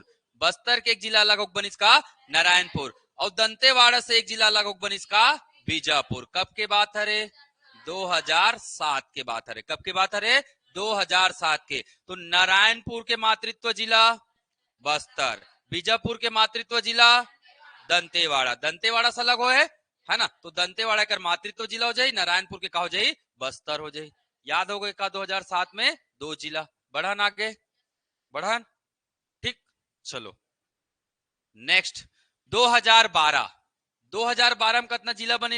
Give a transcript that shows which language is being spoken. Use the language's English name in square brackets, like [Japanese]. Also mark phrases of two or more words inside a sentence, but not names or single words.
[Chhattisgarhi] बस्तर के 1 जिला लगो बनिस का नारायणपुर और दंतेवाड़ा से 1 जिला लगो बनिस का बीजापुर। कब के बात है? 2007 के बात है। कब के बात है? 2007 के। तो नारायणपुर के मातृत्व जिला बस्तर, बीजापुर के मातृत्व जिला दंतेवाड़ा, दंतेवाड़ा से अलग हो है ना। तो दंतेवाड़ा का मातृत्व जिला हो जाए, नारायणपुर के का हो जाए? बस्तर हो जाए। याद हो गए का? 2007 में 2 जिला बढ़न आगे बढ़न, ठीक। चलो नेक्स्ट 2012, 2012 में कितना जिला बनिस?